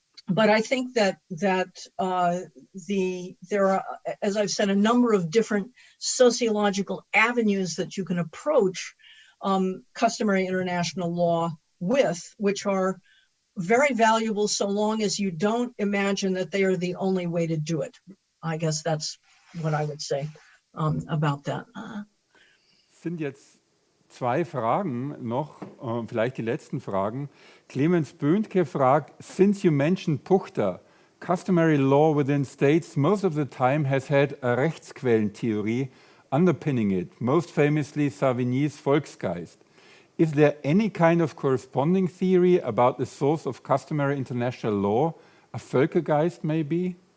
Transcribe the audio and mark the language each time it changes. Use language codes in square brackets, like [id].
[en] But I think that there are, as I've said, a number of different sociological avenues that you can approach customary international law with, which are very valuable so long as you don't imagine that they are the only way to do it. I guess that's what I would say about that. [de] Sind jetzt zwei Fragen noch, vielleicht die letzten Fragen. [en] Clemens Böhntke [de] fragt, [en] since you mentioned Puchter, customary law within states most of the time has had a Rechtsquellentheorie underpinning it, most famously Savigny's Volksgeist. Is there any kind of corresponding theory about the source of customary international law, a Völkergeist maybe?